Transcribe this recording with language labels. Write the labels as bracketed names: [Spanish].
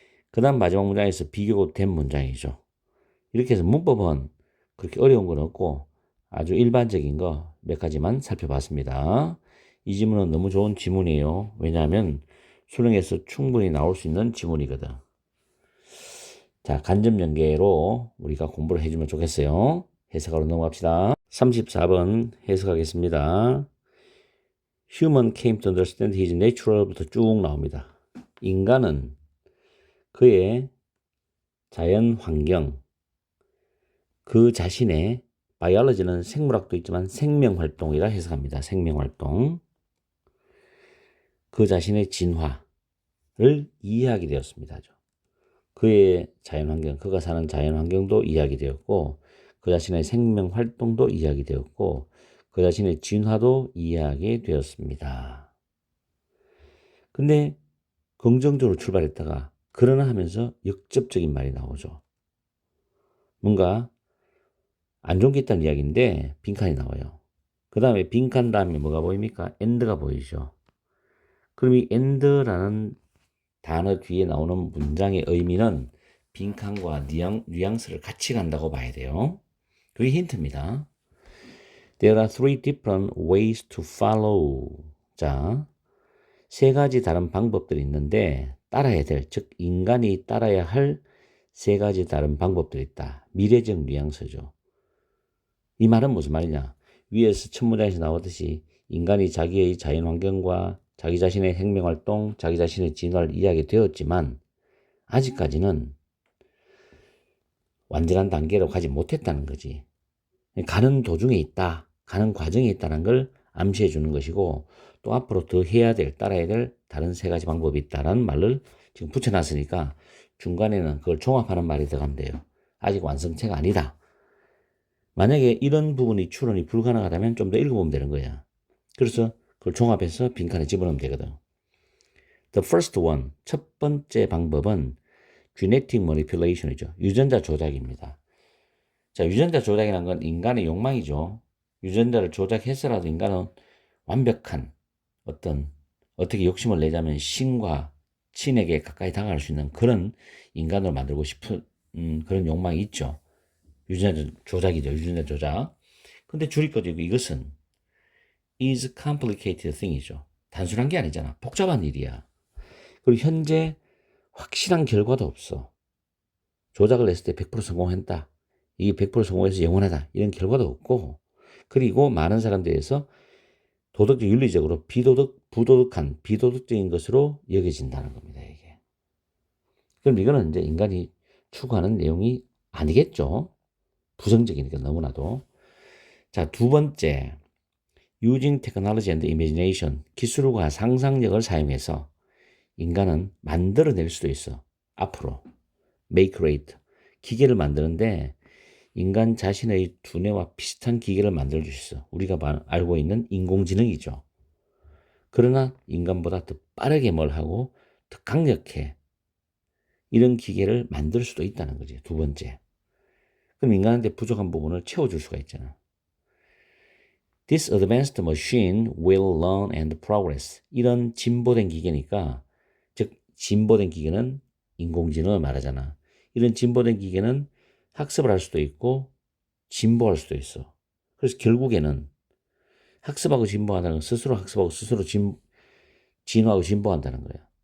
[Korean] 그 다음 마지막 문장에서 비교된 문장이죠. 이렇게 해서 문법은 그렇게 어려운 건 없고 아주 일반적인 거 몇 가지만 살펴봤습니다. 이 지문은 너무 좋은 지문이에요. 왜냐하면 수능에서 충분히 나올 수 있는 지문이거든. 자, 간접 연계로 우리가 공부를 해주면 좋겠어요. 해석하러 넘어갑시다. 34번 해석하겠습니다. [English] Human came to understand his natural부터 [Korean] 쭉 나옵니다. 인간은 그의 자연 환경, 그 자신의 바이올로지는 생물학도 있지만 생명활동이라 해석합니다. 생명활동. 그 자신의 진화를 이해하게 되었습니다. 그의 자연환경, 그가 사는 자연환경도 이해하게 되었고 그 자신의 생명활동도 이해하게 되었고 그 자신의 진화도 이해하게 되었습니다. 근데 긍정적으로 출발했다가 그러나 하면서 역접적인 말이 나오죠. 뭔가 안 좋은 게 있다는 이야기인데 빈칸이 나와요. 그 다음에 빈칸 다음에 뭐가 보입니까? end가 보이죠. 그럼 이 end라는 단어 뒤에 나오는 문장의 의미는 빈칸과 뉘앙스를 같이 간다고 봐야 돼요. 그게 힌트입니다. [English] There are three different ways to follow. [Korean] 자, 세 가지 다른 방법들이 있는데 따라야 될, 즉 인간이 따라야 할 세 가지 다른 방법들이 있다. 미래적 뉘앙스죠. 이 말은 무슨 말이냐? 위에서 첫 문장에서 나오듯이 인간이 자기의 자연환경과 자기 자신의 생명활동, 자기 자신의 진화를 이해하게 되었지만 아직까지는 완전한 단계로 가지 못했다는 거지. 가는 도중에 있다, 가는 과정에 있다는 걸 암시해 주는 것이고 또 앞으로 더 해야 될, 따라야 될 다른 세 가지 방법이 있다는 말을 지금 붙여놨으니까 중간에는 그걸 종합하는 말이 들어가면 돼요. 아직 완성체가 아니다. 만약에 이런 부분이 추론이 불가능하다면 좀 더 읽어보면 되는 거야. 그래서 그걸 종합해서 빈칸에 집어넣으면 되거든. [English] The first one, [Korean] 첫 번째 방법은 [English] genetic manipulation이죠. [Korean] 유전자 조작입니다. 자, 유전자 조작이라는 건 인간의 욕망이죠. 유전자를 조작해서라도 인간은 완벽한 어떻게 욕심을 내자면 신과 신에게 가까이 다가갈 수 있는 그런 인간으로 만들고 싶은 그런 욕망이 있죠. 유전자 조작이죠. 유전자 조작. 근데 줄이거리고 이것은 [English] is complicated thing [Korean] 이죠. 단순한 게 아니잖아. 복잡한 일이야. 그리고 현재 확실한 결과도 없어. 조작을 했을 때 100% 성공했다. 이게 100% 성공해서 영원하다. 이런 결과도 없고 그리고 많은 사람들에서 도덕적 윤리적으로 비도덕적인 것으로 여겨진다는 겁니다. 이게. 그럼 이거는 이제 인간이 추구하는 내용이 아니겠죠. 부정적이니까 너무나도. 자, 두 번째. [English] Using technology and imagination. [Korean] 기술과 상상력을 사용해서 인간은 만들어낼 수도 있어. 앞으로. [English] make great. [Korean] 기계를 만드는데 인간 자신의 두뇌와 비슷한 기계를 만들 수 있어. 우리가 알고 있는 인공지능이죠. 그러나 인간보다 더 빠르게 뭘 하고 더 강력해. 이런 기계를 만들 수도 있다는 거지. 두 번째. 그럼 인간한테 부족한 부분을 채워줄 수가 있잖아. [English] This advanced machine will learn and progress. [Korean] 이런 진보된 기계니까, 즉 진보된 기계는 인공지능을 말하잖아. 이런 진보된 기계는 학습을 할 수도 있고 진보할 수도 있어. 그래서 결국에는 학습하고 진보한다는 건 스스로 학습하고 스스로 진화하고 진보한다는 거야.